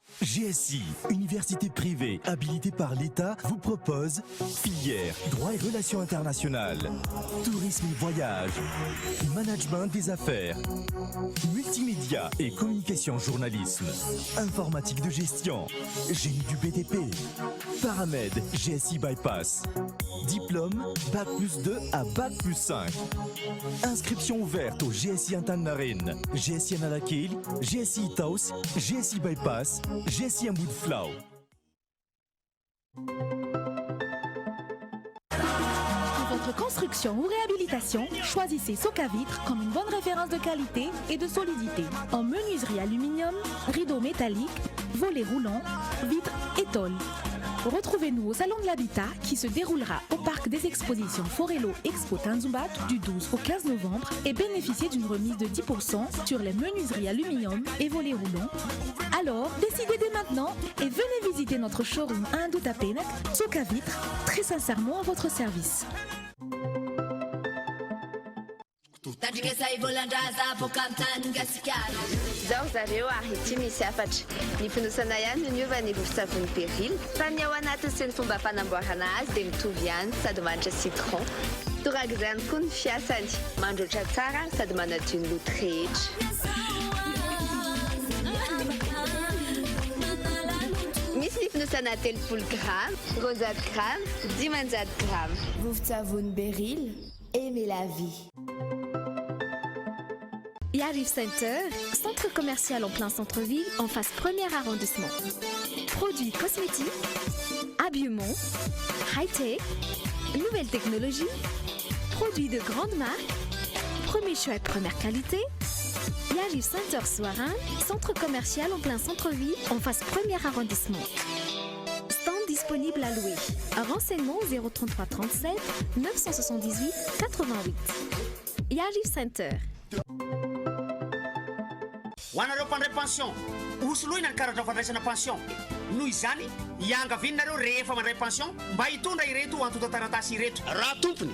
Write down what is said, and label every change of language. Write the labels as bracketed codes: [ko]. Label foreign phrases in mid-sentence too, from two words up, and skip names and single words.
[fr] GSI, université privée habilitée par l'État, vous propose filière, droit et relations internationales, tourisme et voyage, management des affaires, multimédia et communication journalisme, informatique de gestion, génie du BTP, Paramed GSI Bypass, diplôme Bac plus 2 à Bac plus 5. Inscription ouverte au GSI Antannarin, GSI Analakil, GSI Taos, GSI Bypass, GSI Amoudflau. Pour votre construction ou réhabilitation, choisissez Socavitre comme une bonne référence de qualité et de solidité. En menuiserie aluminium, rideaux métalliques, volets roulants, vitres et tôles. Retrouvez-nous au Salon de l'Habitat qui se déroulera au Parc des Expositions Forello Expo Tanzumbat du 12 au 15 novembre et bénéficiez d'une remise de 10% sur les menuiseries aluminium et volets roulants. Alors, décidez dès maintenant et venez visiter notre showroom à Indutapenak, Socavitre, très sincèrement à votre service. [mg] Zao zareo ary ity misy afatra. Ny fonosana ihany no niova ny vovon-tsavony Peril. Fa ny ao anatiny sy ny fomba fanamboarana azy dia mitovy ihany sady manitra citron. Toraga izany koa ny fiasany. Mandroatra tsara sady manadio ny loto rehetra. Misy ny fonosana 30 gramy, 20 gramy, 10 gramy. Vovon-tsavony Peril, [fr] aimez la vie. Yarif Center, centre commercial en plein centre-ville, en face premier arrondissement. Produits cosmétiques, habillement, high-tech, nouvelles technologies, produits de grande marque, premier choix et première qualité. Yarif Center Soarin, centre commercial en plein centre-ville, en face premier arrondissement. Stand disponible à louer. Renseignements 033 37 978 88. Yarif Center. [mg] Ho anareo mpandray pension osoloina ny karatra fandraisana pension noho izany iangavininareo rehefa mandray pension mba hitondra ireto antotan-taratasy ireto raha tompony